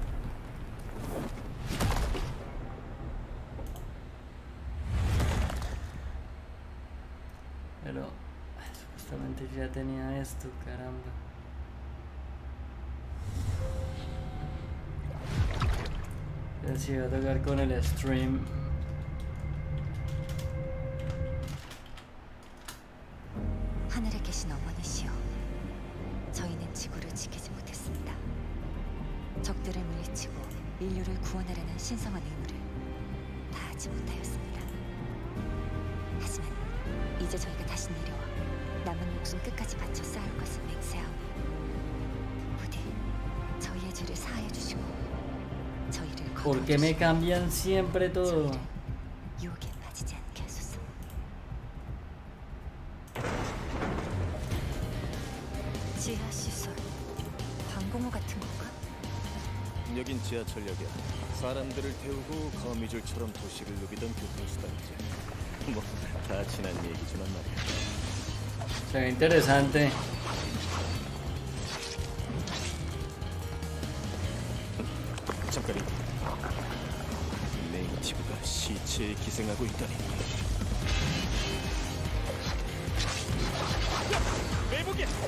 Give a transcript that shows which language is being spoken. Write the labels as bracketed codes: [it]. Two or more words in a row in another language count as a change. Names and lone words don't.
[es] Pero supuestamente ya tenía esto, caramba. Si voy a tocar con el stream. [ko] 하늘에 계신 어머니시여, 저희는 지구를 지키지 못했습니다. 적들을 물리치고 인류를 구원하려는 신성한 의무를 다하지 못하였습니다. 하지만 이제 저희가 다시 내려와 남은 목숨 끝까지 바쳐 싸울 것을 맹세하오니 부디 저희의 죄를 사하여 주시고 저희를 [es] ¿Por qué me cambian siempre todo? [ko] 유혹에 빠지지 않게 하소서. 지하 시설, 방공호 같은 건가? 여긴 지하철역이야. 사람들을 태우고 거미줄처럼 도시를 누비던 교통수단이지. 뭐 다 지난 얘기지만 말이야. [es] Se ve interesante. [ko] 잠깐이. 네이티브가 시체에 기생하고 있다니. 매복이야.